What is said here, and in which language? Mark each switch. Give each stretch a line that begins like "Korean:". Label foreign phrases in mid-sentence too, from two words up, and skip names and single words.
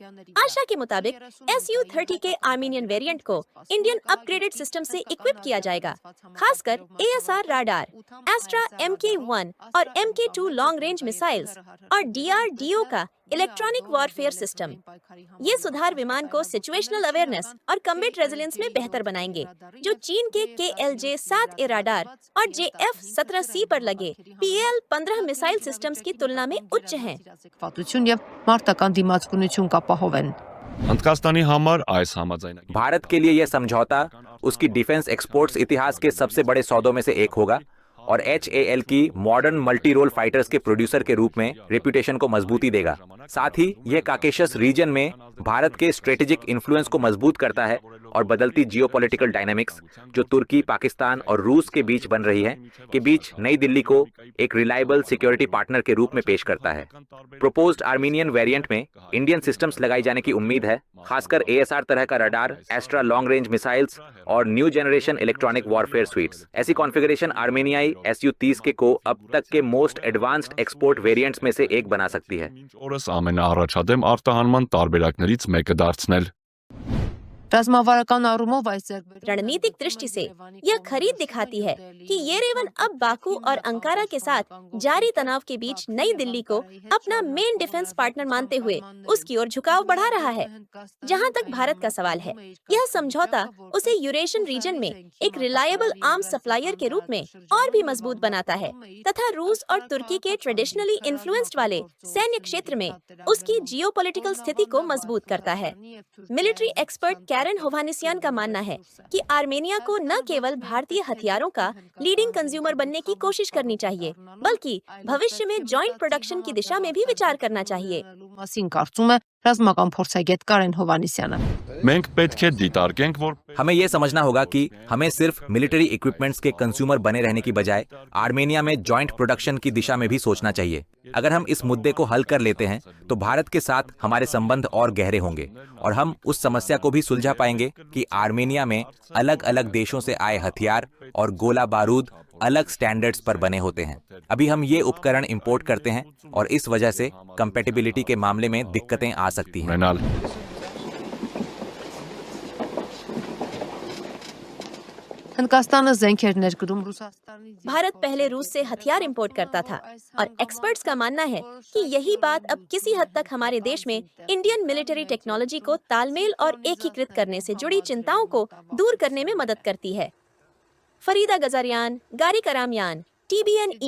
Hindi: आशा के मुताबिक Su-30 के
English: Armenian variant
Hindi: को
English: Indian upgraded system
Hindi: से इक्विप किया जाएगा, खासकर ASR राडार, एस्ट्रा MK-1 और MK-2
English: long range missiles
Hindi: और DRDO का
English: electronic warfare system.
Hindi: ये सुधार विमान को
English: situational awareness
Hindi: और
English: combat resilience
Hindi: में बेहतर बनाएंगे, जो चीन के KLJ-7A राडार और JF-17C पर लगे PL-15 मिसाइल सिस्टम्स की तुलना में उच्च हैं।
Armenian: պատություն եւ մարտական դիմացկունություն կապահովեն։ Հնդկաստանի համար այս համաձայնագիր
Hindi: भारत के लिए यह समझौता उसकी
English: defence exports
Hindi: इतिहास के सबसे बड़े सौदों में से एक होगा और HAL की
English: modern multi role fighters
Hindi: के प्रोड्यूसर के रूप में रेप्यूटेशन को मजबूती देगा। साथ ही यह
English: Caucasus region
Hindi: में भारत के
English: strategic influence
Hindi: को मजबूत करता है और बदलती
English: geopolitical dynamics,
Hindi: जो तुर्की, पाकिस्तान और रूस के बीच बन रही है, के बीच नई दिल्ली को एक
English: reliable security partner
Hindi: के रूप में पेश करता है।
English: proposed Armenian variant
Hindi: में
English: Indian systems
Hindi: लगाई जाने की उम्मीद है, खासकर ASR तरह का रडार, एस्ट्रा
English: long range missiles
Hindi: और
English: new generation electronic warfare suites.
Hindi: ऐसी कॉन्फ़िगरेशन आर्मेनियाई Su-30 के को अब तक के
English: most advanced export variants
Hindi: में से एक बना सकती है।
Armenian: օրս ամենաառաջադեմ արտահանման տարբերակներից մեկը դարձնել։ Ռազմավարական առումով այս ձեռքբերումը
Hindi: रणनीतिक दृष्टि से यह खरीद दिखाती है कि येरेवन अब बाकू और अंकारा के साथ जारी तनाव के बीच नई दिल्ली को अपना
English: main defence partner
Hindi: मानते हुए उसकी ओर झुकाव बढ़ा रहा है। जहां तक भारत का सवाल है, यह समझौता उसे
English: Eurasian region
Hindi: में एक
English: reliable arms supplier
Hindi: के रूप में और भी मजबूत बनाता है तथा रूस और तुर्की के
English: traditionally influenced
Hindi: वाले सैन्य क्षेत्र में उसकी जियोपॉलिटिकल स्थिति को मजबूत करता है।
English: military expert
Hindi: कैरन होवानिसियान का मानना है कि आर्मेनिया को न केवल भारतीय हथियारों का
English: leading consumer
Hindi: बनने की कोशिश करनी चाहिए, बल्कि भविष्य में
English: joint production
Hindi: की दिशा में भी विचार करना चाहिए।
Armenian: մասին կարծում է ռազմական փորձագետ Կարեն Հովանիսյանը։ Մենք պետք է դիտարկենք, որ
Hindi: हमें यह समझना होगा कि हमें सिर्फ
English: military equipments
Hindi: के कंज्यूमर बने रहने की बजाय आर्मेनिया में
English: joint production
Hindi: की दिशा में भी सोचना चाहिए। अगर हम इस मुद्दे को हल कर लेते हैं तो भारत के साथ हमारे संबंध और गहरे होंगे और हम उस समस्या को भी सुलझा पाएंगे कि आर्मेनिया में अलग अलग देशों से आए हथियार और गोला बारूद अलग स्टैंडर्ड्स पर बने होते हैं। अभी हम ये उपकरण इंपोर्ट करते हैं और इस वजह से कंपैटिबिलिटी के मामले में दिक्कतें आ सकती हैं।
Armenian: ունենալ։ Հնդկաստանը զենքեր ներկրում Ռուսաստանից։
Hindi: भारत पहले रूस से हथियार इंपोर्ट करता था और एक्सपर्ट्स का मानना है कि यही बात अब किसी हद तक हमारे देश में
English: Indian military technology
Hindi: को तालमेल और एकीकृत करने से जुड़ी चिंताओं को दूर करने में मदद करती है। फरीदा गजारियान, गारी करामियान, TBN-E।